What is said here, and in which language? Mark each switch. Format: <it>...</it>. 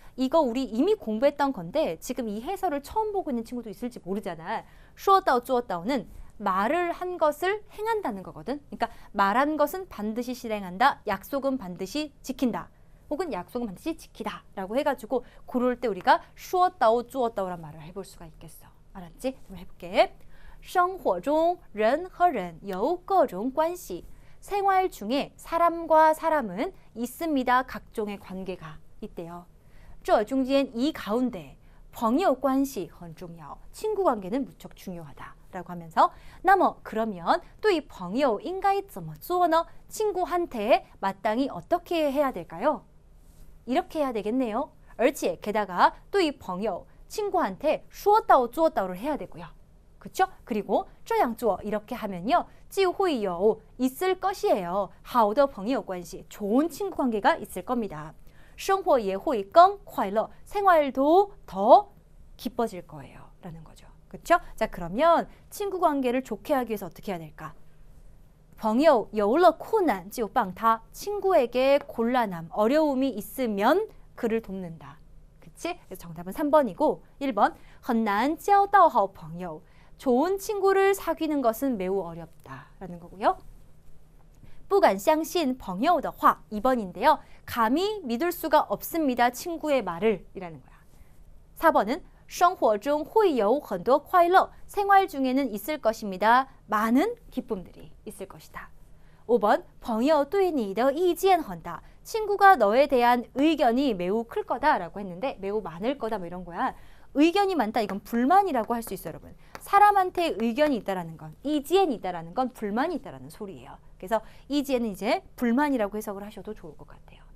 <ko>이거 우리 이미 공부했던 건데 지금 이 해설을 처음 보고 있는 친구도 있을지 모르잖아. 슈어다오, 쭈어다오는 말을 한 것을 행한다는 거거든. 그러니까 말한 것은 반드시 실행한다. 약속은 반드시 지킨다. 혹은 약속은 반드시 지키다 라고 해가지고 그럴 때 우리가 슈었다오 쭈었다오란 말을 해볼 수가 있겠어. 알았지? 한번 해볼게.</ko> <zh>生活中人和人有各种关系.</zh> <ko>생활 중에 사람과 사람은 있습니다. 각종의 관계가 있대요.</ko> <zh>这中间이 가운데 朋友关系很重要.</zh> <ko>친구 관계는 무척 중요하다. 라고 하면서 那么 그러면</ko> <zh>对朋友应该怎么做呢?</zh> <ko>친구한테 마땅히 어떻게 해야 될까요? 이렇게 해야 되겠네요. 而且 게다가 对朋友 친구한테 说到做到를 해야 되고요. 그렇죠? 그리고 这样做 이렇게 하면요. 就会有 있을 것이에요. 好的朋友关系 좋은 친구 관계가 있을 겁니다.</ko> <zh>生活也会更快乐</zh> <ko>생활도 더 기뻐질 거예요. 라는 거죠. 그렇죠? 자, 그러면 친구 관계를 좋게 하기 위해서 어떻게 해야 될까?</ko> <zh>朋友有了困难就帮他.</zh> <ko>친구에게 곤란함, 어려움이 있으면 그를 돕는다. 그치? 그치? 그래서 정답은 3번이고 1번</ko> <zh>很难交到好朋友.</zh> <ko>좋은 친구를 사귀는 것은 매우 어렵다라는 거고요.</ko> <zh>不敢相信朋友的话 2번인데요.</zh> <ko>감히 믿을 수가 없습니다. 친구의 말을 이라는 거야. 4번은</ko> <zh>生活中会有很多快乐.</zh> <ko>생활 중에는 있을 것입니다. 많은 기쁨들이 있을 것이다.</ko> <zh>5번 朋友对你的意见很大.</zh> <ko>친구가 너에 대한 의견이 매우 클 거다라고 했는데 매우 많을 거다 뭐 이런 거야. 의견이 많다 이건 불만이라고 할 수 있어요, 여러분. 사람한테 의견이 있다라는 건 이지엔이 있다라는 건 불만이 있다라는 소리예요. 그래서 이지엔은 이제 불만이라고 해석을 하셔도 좋을 것 같아요.</ko>